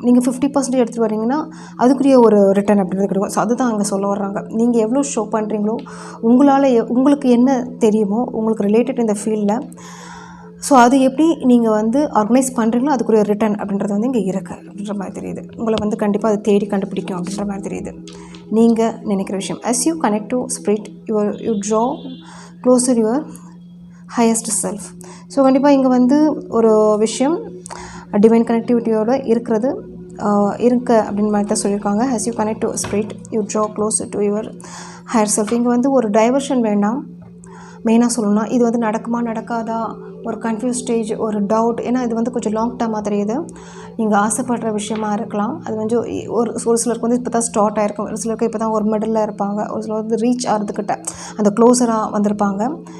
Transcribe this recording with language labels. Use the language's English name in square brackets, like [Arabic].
[Tamil] நீங்கள் 50% எடுத்துகிட்டு வரீங்கன்னா அதுக்குரிய ஒரு ரிட்டர்ன் அப்படின்றது கிடைக்கும். ஸோ அதுதான் அங்கே சொல்ல வர்றாங்க. நீங்கள் எவ்வளோ ஷோ பண்ணுறீங்களோ, உங்களுக்கு என்ன தெரியுமோ, உங்களுக்கு ரிலேட்டட் இந்த ஃபீல்டில் ஸோ அது எப்படி நீங்கள் வந்து ஆர்கனைஸ் பண்ணுறீங்களோ அதுக்குரிய ரிட்டர்ன் அப்படின்றது வந்து இங்கே இருக்குது அப்படின்ற மாதிரி தெரியுது. உங்களை வந்து கண்டிப்பாக அது தேடி கண்டுபிடிக்கும் அப்படின்ற மாதிரி தெரியுது. நீங்கள் நினைக்கிற விஷயம் [English] as you connect to spirit you draw closer your highest self. [Tamil] So கண்டிப்பாக இங்கே வந்து ஒரு விஷயம் டிவைன் கனெக்டிவிட்டியோடு இருக்கிறது அப்படின்னு மாதிரி தான் சொல்லியிருக்காங்க. [English] as you connect to spirit you draw closer to your higher self. [Tamil] இங்கே வந்து ஒரு டைவர்ஷன் வேண்டாம். மெயினாக சொல்லணும்னா இது வந்து நடக்குமா நடக்காதா, ஒரு கன்ஃபியூஸ் ஸ்டேஜ், ஒரு டவுட். ஏன்னா இது வந்து கொஞ்சம் லாங் டேர்மாக தெரியுது. நீங்கள் ஆசைப்படுற விஷயமா இருக்கலாம். அது வந்து ஒரு சிலருக்கு வந்து இப்போ தான் ஸ்டார்ட் ஆகிருக்கும், ஒரு சிலருக்கு இப்போ தான் ஒரு மிடில் இருப்பாங்க, ஒரு சிலர் வந்து ரீச் ஆகிறதுக்கிட்ட அந்த க்ளோஸராக வந்திருப்பாங்க.